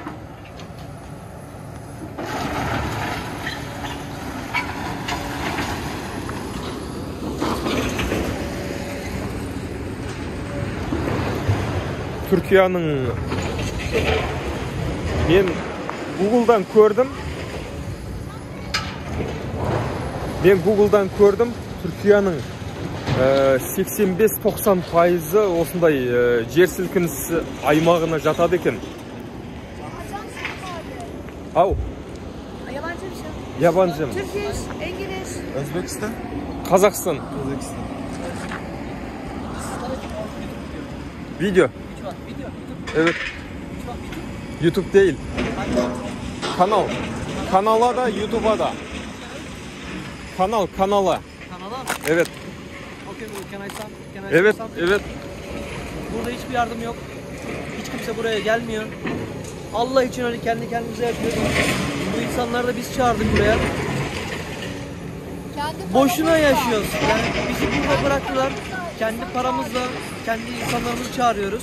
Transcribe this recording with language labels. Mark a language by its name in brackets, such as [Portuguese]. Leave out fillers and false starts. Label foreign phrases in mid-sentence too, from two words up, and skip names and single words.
[Kazakh] Түркияның мен Google'dan көрдім. Түркияның 85-90% осындай жер сілкінісі аймағына жатады екен. Ау. [Turkish] Yabancı mı? Türkiye, İngiliz. Özbekistan. Kazakistan. Video. Evet. YouTube değil. Kanal. Kanala da, YouTube'a da. Kanala. Kanala? Evet. [English] Okay, can I start? [Turkish] Evet, evet. Burada hiçbir yardım yok. Hiç kimse buraya gelmiyor. Allah için öyle kendi kendimize yapıyoruz. Bu insanları da biz çağırdık buraya. Boşuna yaşıyoruz. Yani bizi burada bıraktılar. Kendi paramızla, kendi insanlarımızı çağırıyoruz.